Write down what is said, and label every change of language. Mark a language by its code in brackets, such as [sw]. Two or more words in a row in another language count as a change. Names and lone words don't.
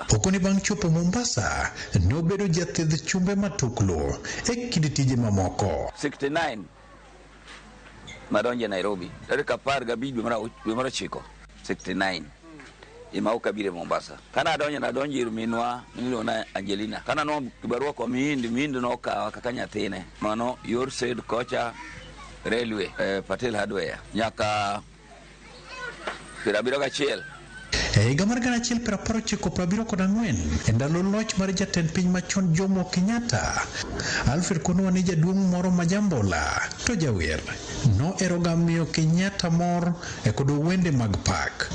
[luo] Pokoni bang' chopo Mombasa nobedo jathedh chumbe matuklo e kind tije mamoko. 69 madonje Nairobi. Tarik 15 dwe mar 9 69 ima ukabire Mombasa. Kana nadonje ir minwa niliona Angelina. Kana no [sw] kibarua kwa mihindi [luo] no kawa kaka nyathine. Mano yor said kocha railway Patel Hardware nyaka Pirabiro gachiel. Higa mar 1974 e ndalo loch mar jatend piny machon Jomo Kenyatta, Alfred kono ni jaduong' moro majambola to jawer no eroga miyo Kenyatta mor e kod wende mag pak.